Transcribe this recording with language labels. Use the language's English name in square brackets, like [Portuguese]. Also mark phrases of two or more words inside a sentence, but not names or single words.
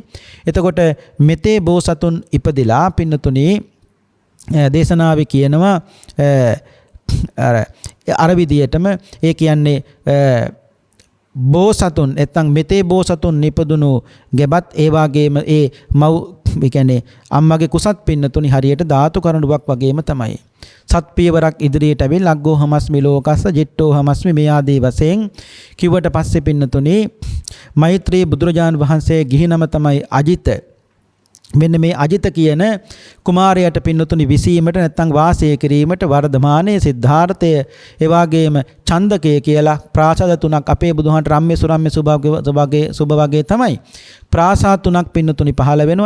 [Sinhala] එතකොට මෙතේ බෝසතුන් ඉපදිලා පින්නතුනි දේශනාවේ කියනවා අර විදියටම ඒ කියන්නේ බෝසතුන් නැත්නම් මෙතේ බෝසතුන් නිපදුණු ගෙබත් ඒ වගේම ඒ මව් ඒ කියන්නේ අම්මගේ කුසත් පින්නතුනි හරියට ධාතු කරඬුවක් වගේම තමයි. සත්පියවරක් ඉදිරියට ඇවිල් [Pali] අග්ගෝ හමස්මි ලෝකස්ස ජිට්ටෝ හමස්මි [Sinhala] මේ ආදී වශයෙන් කිව්වට පස්සේ පින්නතුනි මෛත්‍රී බුදුරජාණන් වහන්සේ ගිහි නම තමයි අජිත. මෙන්න මේ අජිත කියන කුමාරයාට පින්නතුනි විසීමට නැත්නම් වාසය කිරීමට වර්ධමානයේ සිද්ධාර්ථය ඒ වගේම ඡන්දකය කියලා ප්‍රාසාද තුනක් අපේ බුදුහාමට රම්ම්‍ය සුරම්ම්‍ය සුභ වගේ තමයි ප්‍රාසාද තුනක් පින්නතුනි පහළ වෙනවා.